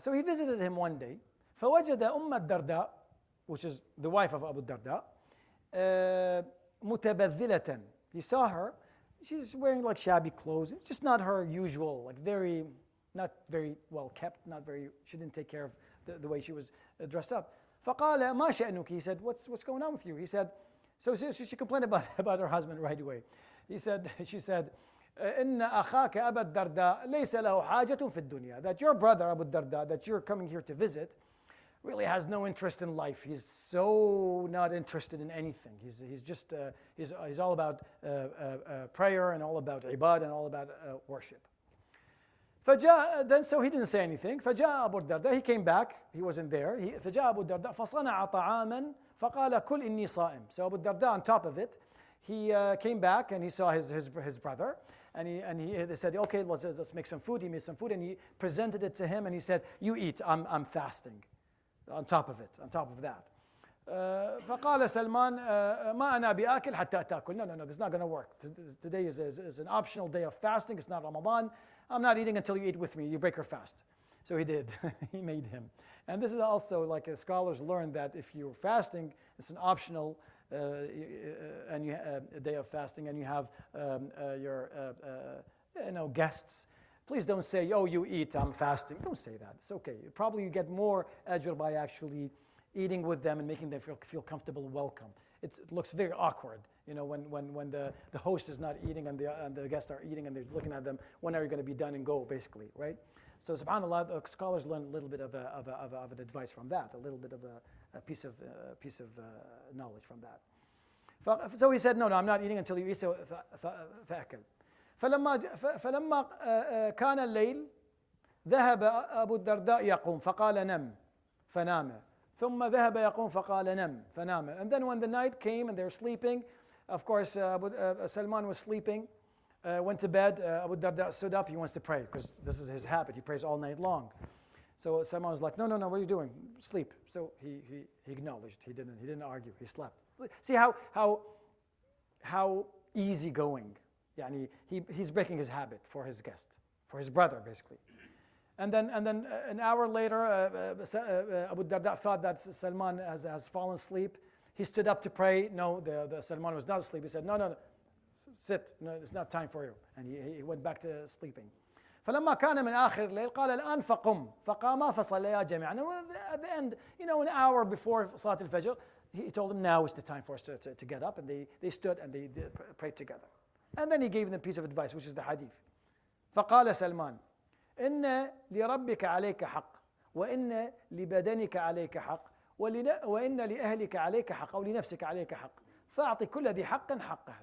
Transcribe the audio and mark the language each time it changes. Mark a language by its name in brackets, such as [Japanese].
[English] So he visited him one day. [Arabic] فوجد الدرداء, [English] which is the wife of Abu Darda, متبذلة. He saw her. She's wearing like shabby clothes. It's just not her usual, like not very well kept, she didn't take care of the way she was dressed up. [Arabic] فقال ما شأنك? [English] He said, what's going on with you? He said, so she complained about her husband right away. She said, [Arabic] إن أخاك أبا الدرداء ليس له حاجة في الدنيا. [English] That your brother Abu Darda, that you're coming here to visit, really has no interest in life. He's so not interested in anything. He's all about prayer and all about ibad and all about worship. Then so he didn't say anything. [Arabic] فجاء أبو الدرداء. [English] He came back. He wasn't there. [Arabic] فجاء أبو الدرداء فصنع طعاما فقال كل إني صائم. [English] So Abu Darda, on top of it, he came back and he saw his brother, and they said, okay, let's make some food. He made some food and he presented it to him, and he said, you eat. I'm fasting. On top of that. [Arabic] فقال سلمان ما أنا بآكل حتى تأكل. [English] No, this is not going to work. Today is an optional day of fasting. It's not Ramadan. I'm not eating until you eat with me. You break your fast. So he did. He made him. And this is also, like, scholars learned that if you're fasting, it's an optional and a day of fasting, and you have your guests. Please don't say, oh, you eat, I'm fasting. Don't say that. It's okay. Probably you get more ajr by actually eating with them and making them feel comfortable and welcome. It looks very awkward, when the host is not eating and the guests are eating and they're looking at them. When are you going to be done and go, basically, right? So subhanAllah, the scholars learn a little bit of an advice from that, a little bit of a piece of knowledge from that. So he said, no, I'm not eating until you eat. So فأكل. [Arabic] فلما كان الليل ذهب أبو الدرداء يقوم فقال نم. فنام ثم ذهب يقوم فقال نم فنام. [English] And then when the night came and they were sleeping, of course Salman was sleeping, went to bed. Abu Darda stood up. He wants to pray because this is his habit. He prays all night long. So Salman was like, no, what are you doing? Sleep. So he acknowledged. He didn't argue. He slept. See how easygoing. Yani he's breaking his habit for his guest, for his brother, basically. And then an hour later, Abu Darda thought that Salman has fallen asleep. He stood up to pray. No, the Salman was not asleep. He said, no, sit. No, it's not time for you. And he went back to sleeping. [Arabic] فلما كان من آخر الليل قال الآن فقم فقاما فصليا جميعا. [English] At the end, an hour before Salat al-Fajr, he told them now is the time for us to get up. And they stood and they prayed together. And then he gave them a piece of advice, which is the hadith. [Arabic] فقال سلمان إن لربك عليك حق وإن لبدنك عليك حق وإن لأهلك عليك حق أو لنفسك عليك حق فأعطي كل ذي حق حقه.